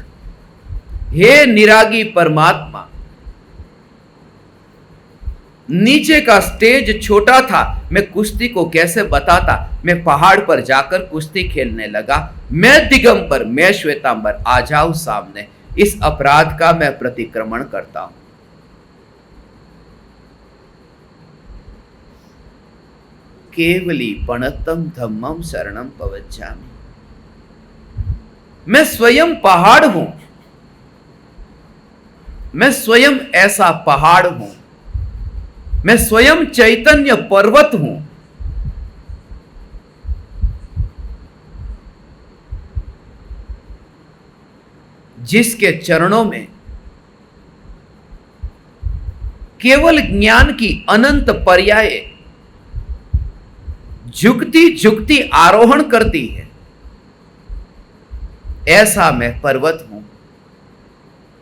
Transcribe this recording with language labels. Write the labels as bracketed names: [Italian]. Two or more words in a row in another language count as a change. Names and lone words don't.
[Hindi] हे निरागी परमात्मा, नीचे का स्टेज छोटा था, मैं कुश्ती को कैसे बताता। मैं पहाड़ पर जाकर कुश्ती खेलने लगा। मैं दिगंबर, मैं श्वेतांबर, आ जाओ सामने। इस अपराध का मैं प्रतिक्रमण करता हूं। [Prakrit languages] केवली पणत्तम धम्मम शरणम पवज्जामि। [Hindi] मैं स्वयं पहाड़ हूं, मैं स्वयं ऐसा पहाड़ हूं, मैं स्वयं चैतन्य पर्वत हूं। जिसके चरणों में केवल ज्ञान की अनंत पर्याय झुकती झुकती आरोहण करती है, ऐसा मैं पर्वत हूं।